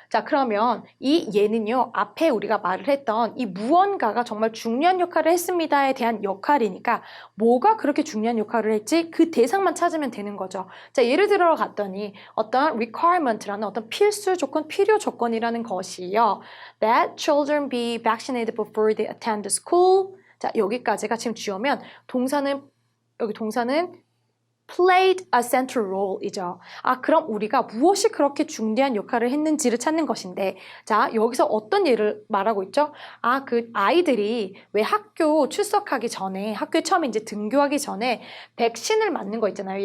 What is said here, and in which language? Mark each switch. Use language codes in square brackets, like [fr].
[ko] 자, 그러면 이 얘는요, 앞에 우리가 말을 했던 이 무언가가 정말 중요한 역할을 했습니다에 대한 역할이니까 뭐가 그렇게 중요한 역할을 했지? 그 대상만 찾으면 되는 거죠. 자, 예를 들어 갔더니 어떤 requirement라는 어떤 필수 조건, 필요 조건이라는 것이요. [en] That children be vaccinated before they attend school. [ko] 자, 여기까지가 지금 주어면 여기 동사는 [en] played a central role [ko] 이죠. 그럼 우리가 무엇이 그렇게 중대한 역할을 했는지를 찾는 것인데, 자, 여기서 어떤 예를 말하고 있죠? 그 아이들이 왜 학교 출석하기 전에, 학교에 처음에 이제 등교하기 전에 백신을 맞는 거 있잖아요.